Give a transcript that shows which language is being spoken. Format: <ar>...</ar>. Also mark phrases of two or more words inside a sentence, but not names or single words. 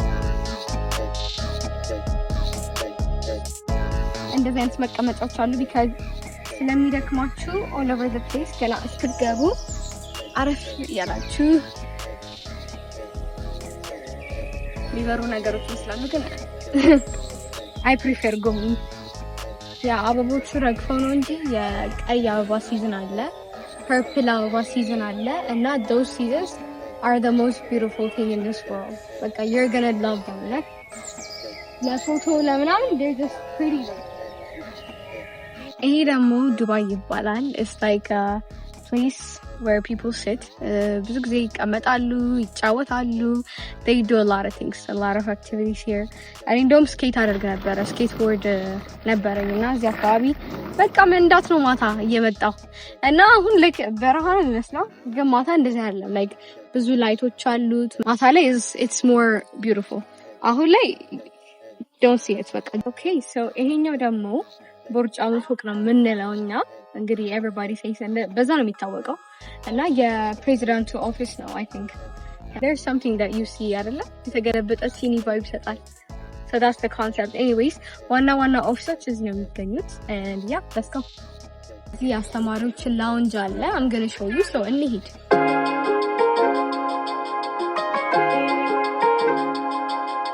<am>እንደዚህ አይነት መቀመጫዎች አሉ because ስለሚደክማችሁ</am> <en>all over the place</en> <am>ገና እስክትገቡ አረፍ ያላችሁ ሊበሩ ነገሮች ይስላሉ ግን</am> <en>I prefer going</en> <am>ያ አበቦቹ ረግፈው ነው እንጂ የቀይ አበባ ሲዝን አለ purple አበባ season አለ እና</am> <en>those seasons are the most beautiful thing in this world like you're going to love them like</en> <am>ለፎቶ ለምናምን</am> <en>they're just pretty</en> <am>ይሄ ደግሞ ዱባይ ይባላል</am> <en>it's like a place where people sit</en> <am>ብዙ ጊዜ ይቀመጣሉ ይጫወታሉ</am> <en>they do a lot of things a lot of activities here I</en> <am>እንደውም ስኬት አደርግ ነበር ስኬትቦርድ ነበረኝና እዚህ አካባቢ በቃ መንዳት ነው ማታ እየመጣው እና አሁን like በረሃ ነው የሚመስለው ግን ማታ እንደዚህ አይደለም like ብዙ ላይቶች አሉት ማታ ላይ</am> <en>it's more beautiful</en> <am>አሁን ላይ</am> <en>don't see it</en> <am>በቃ</am> <en>okay so</en> <am>ይሄኛው ደግሞ ቦርጫሙ ፎቅ ነው ምንለውኛ እንግዲህ</am> <en>everybody says</en> <am>በዛ ነው የሚታወቀው እና የፕሬዚዳንቱ ኦፊስ ነው</am> <en>I think there's something that you see</en> <am>አይደለ የተገለበጠ ሲኒ ቫይብ ይሰጣል</am> <en>so that's the concept anyways</en> <am>ዋና ኦፊሶች እዚህ ነው የሚገኙት</am> <en>and yeah let's go</en> <am>እዚህ አስተማሪዎች ላውንጅ አለ</am> <en>I'm going to show you so</en> <am>እንሂድ</am>